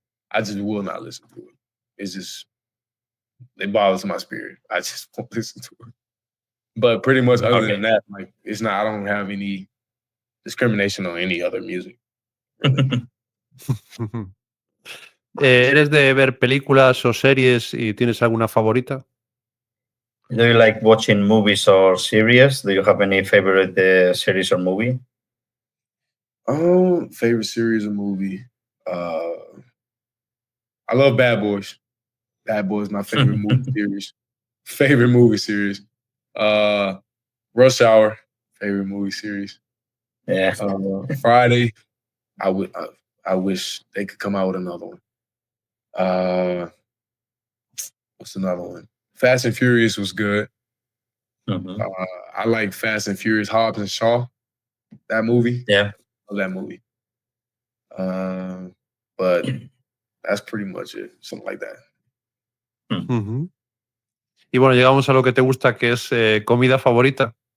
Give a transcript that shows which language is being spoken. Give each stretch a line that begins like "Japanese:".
English: I just will not listen to it. It's just, it bothers my spirit. I just won't listen to it. But pretty much other than that, like, I don't have any discrimination on any other music. Really.
Spanish: ¿Eres de ver películas o series y tienes alguna favorita?
English: Do you like watching movies or series? Do you have any favorite series or movie? Favorite series or movie? I love Bad Boys. Bad Boys, my favorite movie series. Favorite movie series. Rush Hour, favorite movie series. Yeah. Friday, I wish they could come out with another one. What's another one? Fast and Furious was good. I like Fast and Furious, Hobbs and Shaw. That movie. Yeah. I love that movie. But that's pretty much it. Something like that.
Spanish: Y bueno, llegamos a lo que te gusta, que es comida favorita.